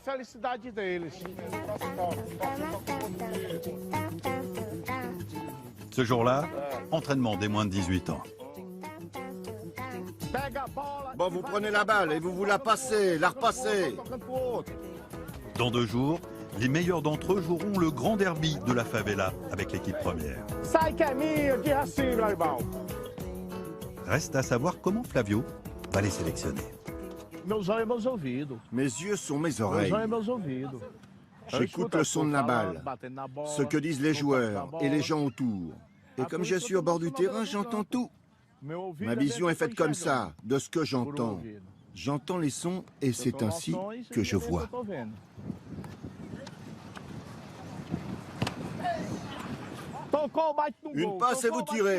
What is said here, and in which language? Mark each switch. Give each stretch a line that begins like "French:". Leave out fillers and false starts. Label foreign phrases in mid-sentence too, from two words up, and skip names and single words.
French: Ce jour-là, entraînement des moins de 18 ans. Bon, vous prenez la balle et vous la passez, la repassez. Dans 2 jours, les meilleurs d'entre eux joueront le grand derby de la favela avec l'équipe première.
Portuguese: Sai que é minha, de racinho, meu irmão.
French: Reste à savoir comment Flavio va les sélectionner.
Portuguese: Meus olhos e meus ouvidos.
French: Mes yeux sont mes
Portuguese: Meus
French: oreilles.
Portuguese: olhos e meus ouvidos.
French: J'écoute le son de la balle, ce que disent les joueurs et les gens autour. Et comme je suis au bord du terrain, j'entends tout. Ma vision est faite comme ça, de ce que j'entends. J'entends les sons et c'est ainsi que je vois. Une passe et vous tirez.